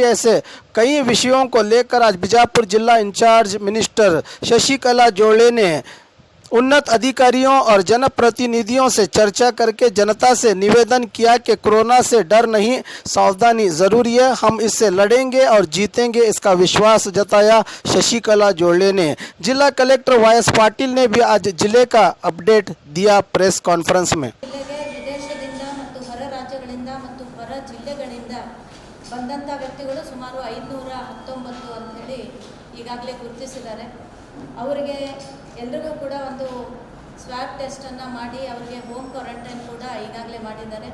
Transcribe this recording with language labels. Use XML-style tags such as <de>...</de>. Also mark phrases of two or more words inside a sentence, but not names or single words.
<hi>ऐसे कई विषयों को लेकर आज बीजापुर जिला</hi> <en>in-charge minister</en> <hi>शशिकला जोले ने उन्नत अधिकारियों और जनप्रतिनिधियों से चर्चा करके जनता से निवेदन किया कि कोरोना से डर नहीं, सावधानी जरूरी है। हम इससे लड़ेंगे और जीतेंगे, इसका विश्वास जताया शशिकला जोले ने। जिला कलेक्टर वाई.एस. पाटिल ने भी आज जिले का अपडेट दिया</hi> <en>press conference</en> <hi>में।</hi> <kn>ವಿದೇಶದಿಂದ ಮತ್ತು ಹೊರ ರಾಜ್ಯಗಳಿಂದ ಮತ್ತು ಹೊರ ಜಿಲ್ಲೆಗಳಿಂದ ಬಂದಂತ ವ್ಯಕ್ತಿಗಳು ಸುಮಾರು 519 ಅಂತ ಹೇಳಿ ಈಗಾಗಲೇ ಗುರುತಿಸಿದ್ದಾರೆ. ಅವರಿಗೆ ಎಲ್ಲರಿಗೂ ಕೂಡ ಒಂದು</kn> <en>swab test</en> <kn>ಮಾಡಿ ಅವರಿಗೆ</kn> <en>home quarantine</en> <kn>ಕೂಡ ಈಗಾಗಲೇ ಮಾಡಿದ್ದಾರೆ.</kn>